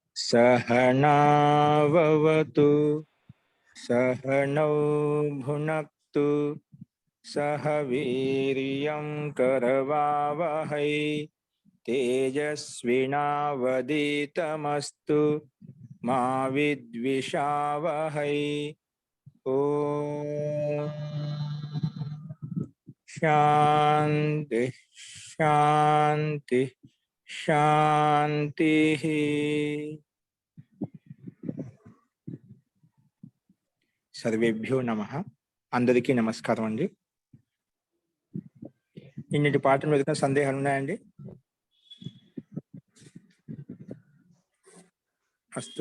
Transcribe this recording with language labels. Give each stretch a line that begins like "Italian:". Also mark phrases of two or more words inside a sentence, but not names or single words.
Sanskrit: सहनाववतु सहनौ भुनक्तु सह वीर्यं करवावहै तेजस्विनावधीतमस्तु मा विद्विषावहै। ओम शांति शांति शांति। सर्वेभ्यो नमः.
Telugu: అందరికీ నమస్కారం అండి. నిన్నటి పాఠం మీద సందేహాలు ఉన్నాయండి? అస్తు.